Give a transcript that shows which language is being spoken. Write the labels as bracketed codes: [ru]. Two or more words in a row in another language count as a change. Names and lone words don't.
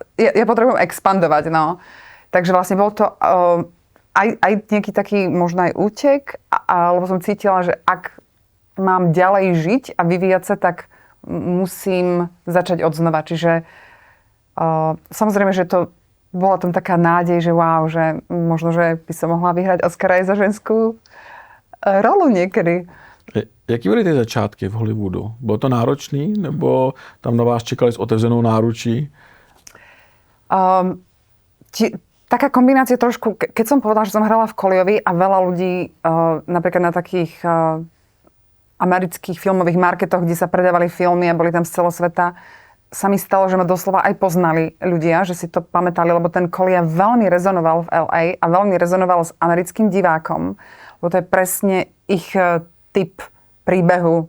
[sk] Ja potrebujem expandovať, no. Takže vlastne bol to aj nejaký taký možno aj útek, lebo som cítila, že ak mám ďalej žiť a vyvíjať sa, tak musím začať odznova. Čiže samozrejme, že to bola tam taká nádej, že wow, že možno, že by som mohla vyhrať Oscara aj za ženskú rolu niekedy. [cs] Jaký byly ty začátky v Hollywoodu? Bylo to náročný, nebo tam na vás čekali s otevřenou náručí? [sk] Taká kombinácia trošku, keď som povedala, že som hrala v Colliovi a veľa ľudí napríklad na takých amerických filmových marketoch, kde sa predávali filmy a boli tam z celého sveta, sa mi stalo, že ma doslova aj poznali ľudia, že si to pamätali, lebo ten Collia veľmi rezonoval v LA a veľmi rezonoval s americkým divákom, lebo to je presne ich typ príbehu.